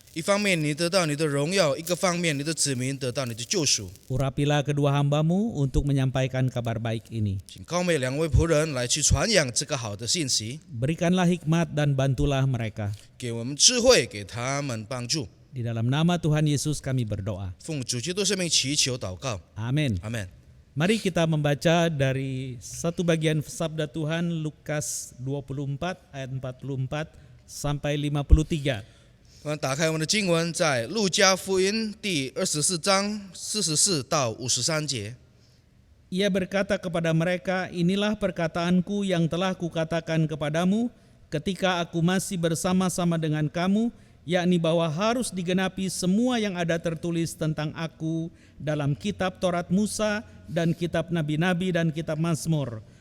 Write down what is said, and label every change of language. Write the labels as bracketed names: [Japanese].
[Chinese] 一方面你得到你的荣耀，一个方面你的子民得到你的救赎。 [Indonesian] Urapilah kedua hamba-Mu untuk menyampaikan kabar baik ini. [Chinese] 请高美两位仆人来去传扬这个好的信息， [Indonesian] Berikanlah hikmat dan bantulah mereka. [Chinese] 给我们智慧，给他们帮助。 [Indonesian] Di dalam nama Tuhan Yesus kami berdoa. [Chinese] 奉主基督圣名祈求祷告， [Indonesian] Amin. [Chinese] 阿门。 [Indonesian] Mari kita membaca dari satu bagian sabda Tuhan Lukas 24 ayat 44 sampai 53. [Chinese] 我们打开我们的经文，在路加福音第24章44到53节。 [Indonesian] Ia berkata kepada mereka, inilah perkataanku yang telah kukatakan kepadamu ketika aku masih bersama-sama dengan kamu, yakni bahwa harus digenapi semua yang ada tertulis tentang aku dalam kitab Taurat Musa dan kitab Nabi-Nabi dan kitab Mazmur.